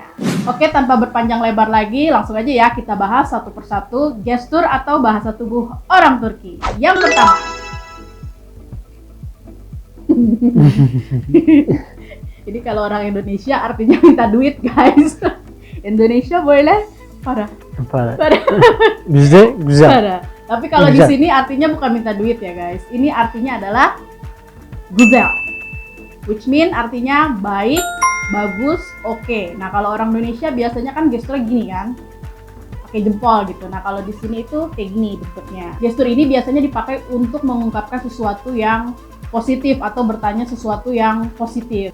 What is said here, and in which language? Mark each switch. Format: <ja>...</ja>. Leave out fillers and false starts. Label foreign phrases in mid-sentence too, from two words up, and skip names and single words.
<id>Oke, tanpa berpanjang lebar lagi, langsung aja ya kita bahas satu persatu gestur atau bahasa tubuh orang Turki. Yang pertama, jadi kalau orang Indonesia artinya minta duit, guys. Indonesia boleh parah.</id> <tr>Bizde güzel.</tr> <id>Parah. Tapi kalau di sini artinya bukan minta duit ya, guys. Ini artinya adalah güzel,</id> <en>which mean</en> <id>artinya baik, bagus, oke. Nah, kalau orang Indonesia biasanya kan gesturnya gini kan, pakai jempol gitu. Nah, kalau di sini itu kayak gini bentuknya. Gestur ini biasanya dipakai untuk mengungkapkan sesuatu yang positif atau bertanya sesuatu yang positif.</id>